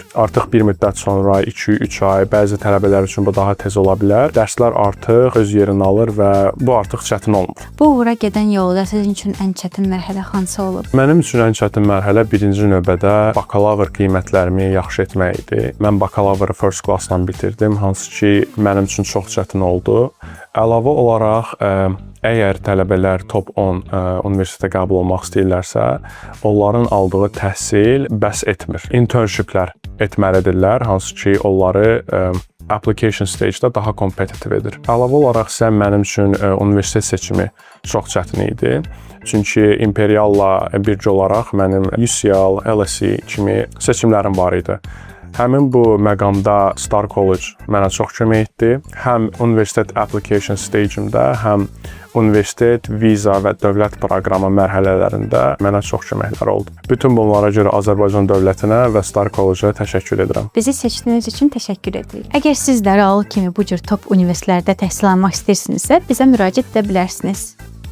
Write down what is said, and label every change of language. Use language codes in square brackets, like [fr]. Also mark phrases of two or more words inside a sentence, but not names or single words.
[az] Artıq bir müddət sonra 2-3 ay, bəzi tələbələr üçün bu daha tez ola bilər. Dərslər artıq öz yerini alır və bu artıq çətin olmur. Bu uğura gedən yolda sizin üçün ən çətin mərhələ hansı olub? Mənim üçün ən çətin mərhələ birinci növbədə bakalavr qiymətlərimi yaxşı etmək idi. Mən bakalavrı [en] first class-la [az] bitirdim, hansı ki mənim üçün çox çətin oldu. Əlavə olaraq, əgər tələbələr top 10 universitetə qəbul olmaq istəyirlərsə, onların aldığı təhsil bəs etmir. Internshiplər etməlidirlər, hansı ki onları [en] application stage-də [az] daha kompetitiv edir. Əlavə olaraq isə mənim üçün universitet seçimi çox çətin idi. Çünki Imperialla birgə olaraq mənim UCL, LSE kimi seçimlərim var idi. Həmin bu məqamda Star College mənə çox kömək etdi. Həm universitet [en] application stage-imdə, [az] həm universitet, viza və dövlət proqramı mərhələlərində mənə çox köməklər oldu. Bütün bunlara görə Azərbaycan dövlətinə və Star College-a təşəkkür edirəm. Bizi seçdiyiniz üçün təşəkkür edirik. Əgər siz də Raul kimi bu cür top universitetlərdə təhsil almaq istəyirsinizsə, bizə müraciət edə bilərsiniz.